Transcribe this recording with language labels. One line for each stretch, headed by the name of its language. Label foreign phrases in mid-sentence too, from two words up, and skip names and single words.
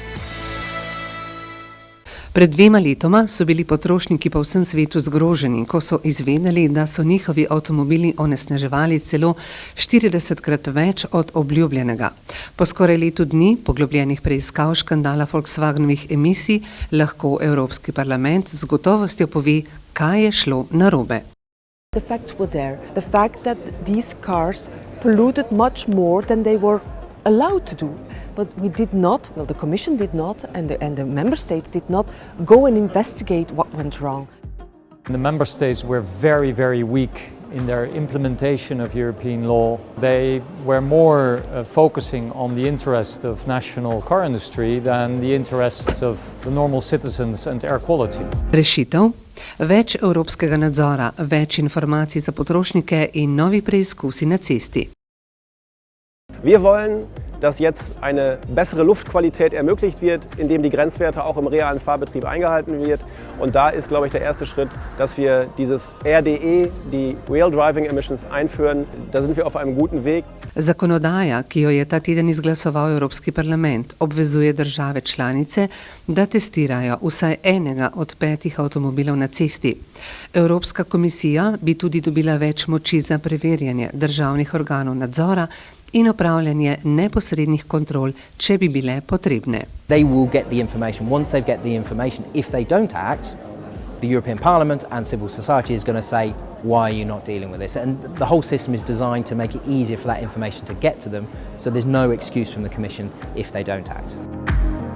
Slovenian: Pred 2 letoma so bili potrošniki po vsem svetu zgroženi, ko so izvedeli, da so njihovi avtomobili onesnaževali celo 40-krat več od obljubljenega. Po skoraj letu dni poglobljenih preiskav škandala Volkswagenovih emisij lahko Evropski parlament z gotovostjo pove, kaj je šlo narobe.
English: The facts were there. The fact that these cars polluted much more than they were allowed to do. But we did not, well, the Commission did not, and the Member States did not go and investigate what went wrong. The Member States were very, very weak in their implementation of European law. They were more focusing on the interest of national car industry than the interests of the normal citizens and air quality.
Slovenian: Rešitev? Več evropskega nadzora, več informacij za potrošnike in novi preizkusi na cesti.
German: Wir wollen, dass jetzt eine bessere Luftqualität ermöglicht wird, indem die Grenzwerte auch im realen Fahrbetrieb eingehalten wird. Und da ist, glaube ich, der erste Schritt, dass wir dieses RDE, die
English: Real Driving Emissions,
German: einführen. Da sind wir auf einem guten Weg.
Slovenian: Zakonodaja, ki jo je ta teden izglasoval Evropski parlament, obvezuje države članice, da testirajo vsaj enega od 5 avtomobilov na cesti. Evropska komisija bi tudi dobila več moči za preverjanje državnih organov nadzora in opravljanje neposrednih kontrol, če bi bile potrebne.
English: They will get the information. Once they get the information, if they don't act, the European Parliament and civil society is going to say, why are you not dealing with this? And the whole system is designed to make it easier for that information to get to them, so there's no excuse from the Commission if they don't act.